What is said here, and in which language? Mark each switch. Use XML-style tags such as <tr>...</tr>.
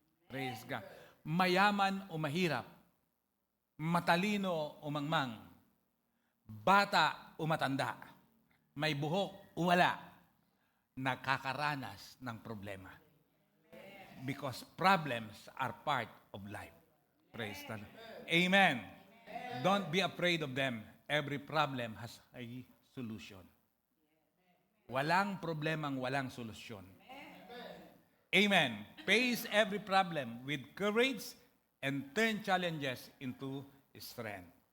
<en>Praise God.</en> <tl>Mayaman o mahirap, matalino o mangmang, bata o matanda, may buhok o wala, nakakaranas ng problema.</tl> <en>Because problems are part of life. Praise the Lord. Amen. Don't be afraid of them. Every problem has a solution.</en> <tl>Walang problemang walang solusyon. Amen.</tl> <en>Face every problem with courage and turn challenges into strength.</en>